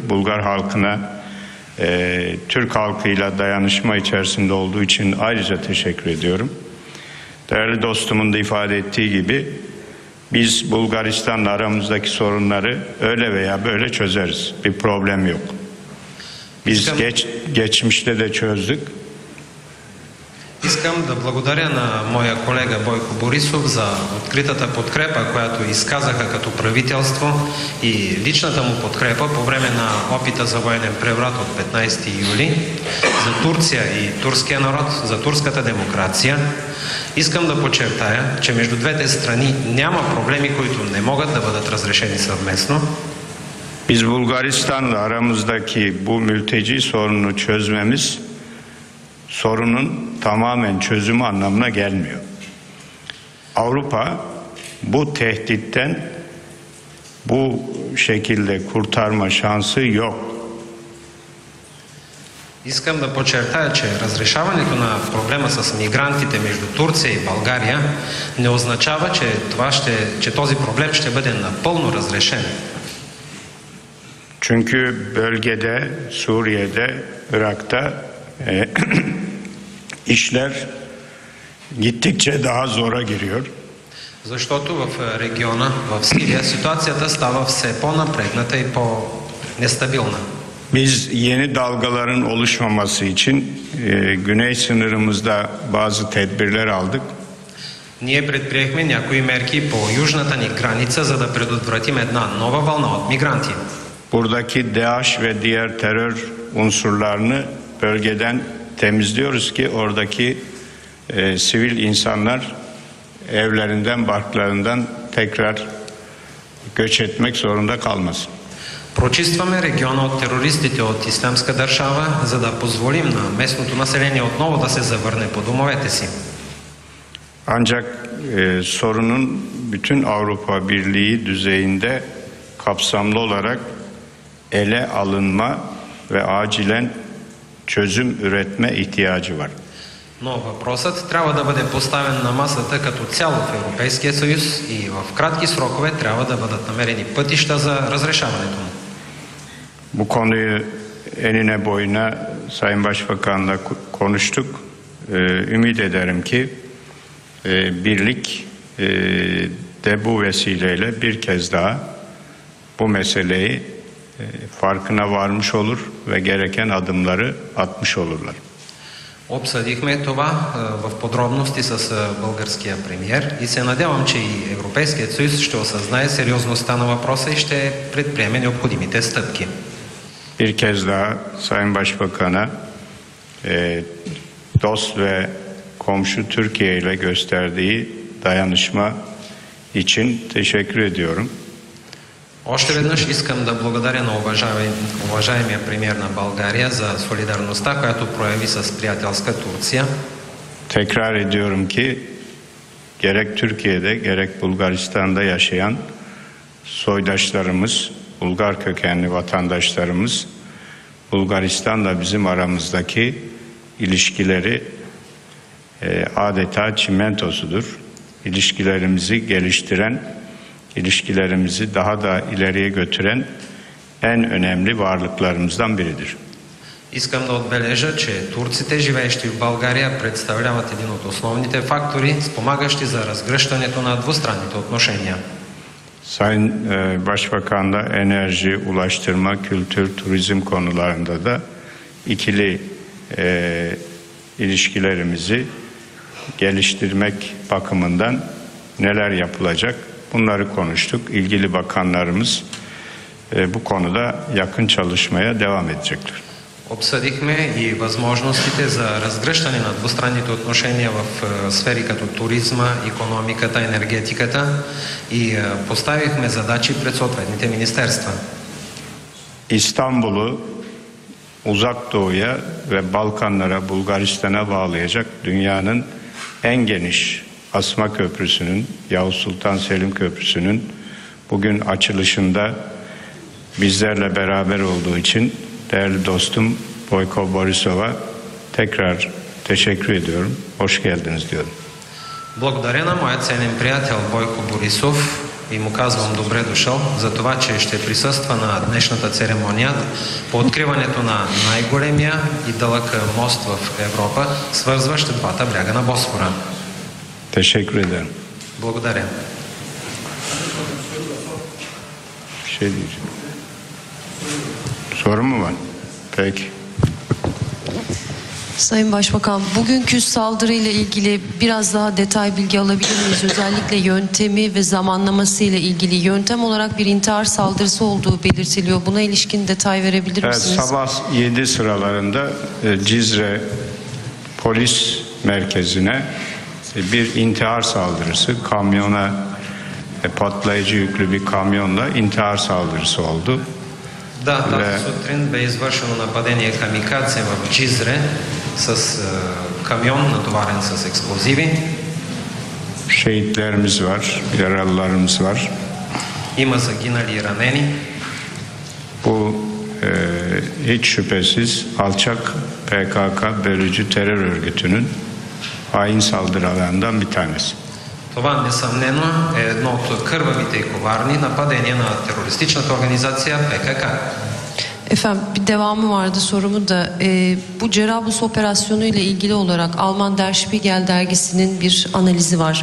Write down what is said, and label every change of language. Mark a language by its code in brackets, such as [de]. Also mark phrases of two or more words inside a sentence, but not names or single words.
[tr] Bulgar halkına Türk halkıyla dayanışma içerisinde olduğu için ayrıca teşekkür ediyorum. Değerli dostumun da ifade ettiği gibi biz Bulgaristan'la aramızdaki sorunları öyle veya böyle çözeriz. Bir problem yok. Biz geçmişte de çözdük. [bg] Искам да благодаря на моя колега Бойко Борисов за откритата подкрепа, която изказаха като правителство и личната му подкрепа по време на опита за военен преврат от 15 юли за Турция и турския народ, за турската демокрация. Искам да подчертая, че между двете страни няма проблеми, които не могат да бъдат разрешени съвместно. [tr] Biz Bulgaristan'la aramızdaki bu mülteci sorununu çözmemiz sorunun tamamen çözümü anlamına gelmiyor. Avrupa bu tehditten bu şekilde kurtarma şansı yok. [bg] Искам да подчертая, че разрешаването на проблема с мигрантите между Турция и България не означава, че този проблем ще бъде напълно разрешен. [tr] Çünkü bölgede, Suriye'de, Irak'ta işler gittikçe daha zora giriyor. [bg] Защото в региона, в Сирия, ситуацията става все по-напрегната и по-нестабилна. [tr] Biz yeni dalgaların oluşmaması için güney sınırımızda bazı tedbirler aldık. [bg] Ние предприехме някои мерки по южната ни граница, за да предотвратим една нова вълна от мигранти. [tr] Buradaki DAEŞ ve diğer terör unsurlarını bölgeden temizliyoruz ki oradaki sivil insanlar evlerinden, barklarından tekrar göç etmek zorunda kalmasın. [bg] Прочистваме региона от терористите от Ислямска държава, за да позволим на местното население отново да се завърне по домовете си. [tr] Ancak sorunun bütün Avrupa Birliği düzeyinde kapsamlı olarak ele alınma ve acilen çözüm üretme ihtiyacı var. [bg] Но въпросът трябва да бъде поставен на масата като цяло в Европейския съюз и в кратки срокове трябва да бъдат намерени пътища за разрешаването му. [tr] Bu konuyu enine boyuna Sayın Başbakan'la konuştuk. Ümit ederim ki birlik de bu vesileyle bir kez daha bu meseleyi farkına varmış olur ve gereken adımları atmış olurlar. [bg] Обсъдихме това в подробности с българския премиер и се надявам, че и Европейският съюз ще осъзнае сериозността на въпроса и ще предприеме необходимите стъпки. [tr] Bir kez daha Sayın Başbakan'a dost ve komşu Türkiye ile gösterdiği dayanışma için teşekkür ediyorum. [bg] Още веднъж искам да благодаря на уважаемия премиер на България за солидарността, която прояви с приятелска Турция. [tr] Tekrar ediyorum ki gerek Türkiye'de gerek Bulgaristan'da yaşayan soydaşlarımız, Bulgar kökenli vatandaşlarımız Bulgaristan'la bizim aramızdaki ilişkileri adeta çimentosudur. İlişkilerimizi geliştiren, ilişkilerimizi daha da ileriye götüren en önemli varlıklarımızdan biridir. [bg] Искам да отбележа, че турците, живеещи в България, представляват един от основните фактори, спомагащи за разгръщането на двустранните отношения. [tr] Sayın Başbakan'la enerji, ulaştırma, kültür, turizm konularında da ikili ilişkilerimizi geliştirmek bakımından neler yapılacak bunları konuştuk. İlgili bakanlarımız bu konuda yakın çalışmaya devam edecekler. [bg] Обсъдихме и възможностите за разгръщане на двустранните отношения в сфери като туризма, икономиката, енергетиката и поставихме задачи пред съответните министерства. [tr] İstanbul'u Uzak Doğu'ya ve Balkanlara, Bulgaristan'a bağlayacak dünyanın en geniş Asma Köprüsü'nün, Yavuz Sultan Selim Köprüsü'nün bugün açılışında bizlerle beraber olduğu için değerli dostum Boyko Borisov'a tekrar teşekkür ediyorum. Hoş geldiniz diyorum. [bg] Благодаря на моят ценен приятел Бойко Борисов и му казвам добре дошъл за това, че ще присъства на днешната церемония по откриването на най-големия и дълъг мост в Европа, свързващ двата бряга на Босфора. [tr] Teşekkür ederim. [bg] Благодаря. [tr] Bir şey diyeceğim. Soru mu var? Peki. Sayın Başbakan, bugünkü saldırıyla ilgili biraz daha detay bilgi alabilir miyiz? Özellikle yöntemi ve zamanlaması ile ilgili. Yöntem olarak bir intihar saldırısı olduğu belirtiliyor. Buna ilişkin detay verebilir Evet, misiniz? sabah 7 sıralarında Cizre polis merkezine bir intihar saldırısı, kamyona patlayıcı yüklü bir kamyonla intihar saldırısı oldu. [bg] Да, тази сутрин бе извършено нападение камикадзе в Джизре с камион натоварен с експлозиви. [tr] Şehitlerimiz var, yaralılarımız var. [bg] Има загинали и ранени. [tr] Bu hiç şüphesiz alçak PKK bölücü terör örgütünün hain saldırılarından bir tanesi. [bg] Това несъмнено е едно от кървавите и коварни нападения на терористичната организация ПКК. [tr] Efendim bir devamı vardı sorumu da bu Cerablusgarp operasyonu ile ilgili olarak Alman Der Spiegel dergisinin bir analizi var.